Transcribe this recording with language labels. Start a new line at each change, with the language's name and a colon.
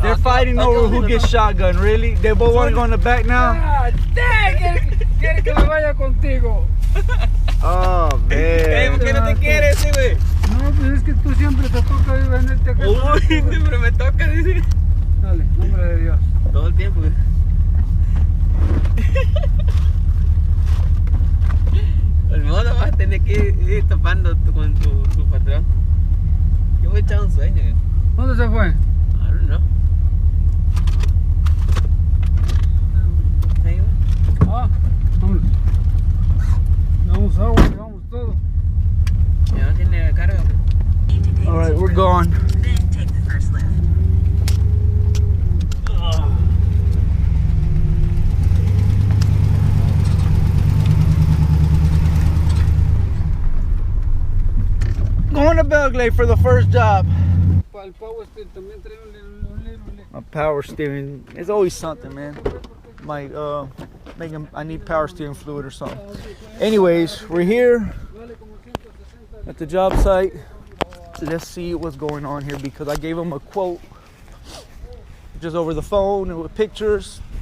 English: They're fighting over who gets shotgun, really? They both want to go in the back now?
Spanish: Ah, quiere que me vaya contigo.
English: Oh, man.
Spanish: ¿Por qué no te quieres ese, güey? No, pues es que tú siempre te toca venirte acá. Uy, siempre me toca, dice. Dale, nombre de Dios. Todo el tiempo, güey. El modo vas a tener que ir topando con tu patrón. Yo voy a echar un sueño. ¿Dónde se fue?
English: I don't know.
Spanish: Ahí va. Ah, vámonos. Llevamos agua, llevamos todo. Ya no tiene carga.
English: All right, we're gone. Then take the first lift. Going to Belle Glade for the first job.
Spanish: Para el power steering también trae un little. A power steering.
English: It's always something, man. Might I need power steering fluid or something. Anyways, we're here at the job site. Let's see what's going on here because I gave them a quote just over the phone and with pictures.